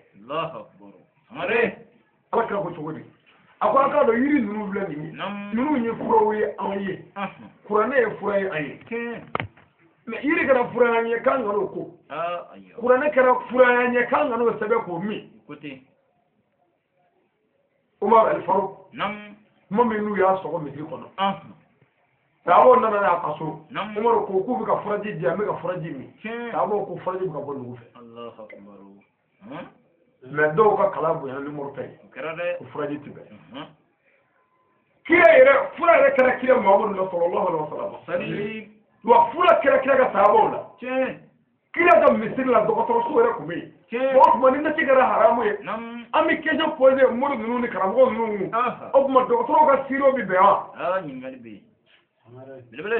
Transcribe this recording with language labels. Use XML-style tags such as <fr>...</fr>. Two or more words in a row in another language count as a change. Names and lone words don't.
<ar>الله أكبر sangare</ar> <bm>ala kira ko cogo di a ko an k'a dɔn yiri ninnu filɛ nin ye ninnu ye furaw ye anw ye kuranɛ ye fura ye an ye tiɲɛ mɛ yiri kɛra fura y'an ye k'an kan'o ko ayiwa kuranɛ kɛra fura y'an ye k'an kan'o sɛbɛn k'o min côté Umar al-Faruq nam kuma min n'u y'a sɔgɔ misiri kɔnɔ sahabaw nana y'a ka so Umar ko k'u bɛ ka furaji di yan n bɛ ka furaji min sahabaw ko furaji bɛ ka bɔ nugu fɛ</bm> <ar>الله أكبر</ar> <bm>mɛ dɔw ka kalan bonya ni Umaru ta ye o kɛra dɛ ko furaji ti bɛn kira yɛrɛ fura yɛrɛ kɛra kira Muhamadu la</bm> <ar>صلى الله عليه وسلم</ar> <bm>sali wa fura kɛra kira ka sahabaw la tiɲɛ kira ka misiri la dɔgɔtɔrɔso yɛrɛ tun bɛ yen o tuma ni nasi kɛra haramu ye an bɛ</bm> <fr>question posé</fr> <bm>mori ninnu ni karamɔgɔ ninnu o tuma dɔgɔtɔrɔw ka siro bɛ bɛn wa ɲininkali bɛ yen belebele</bm>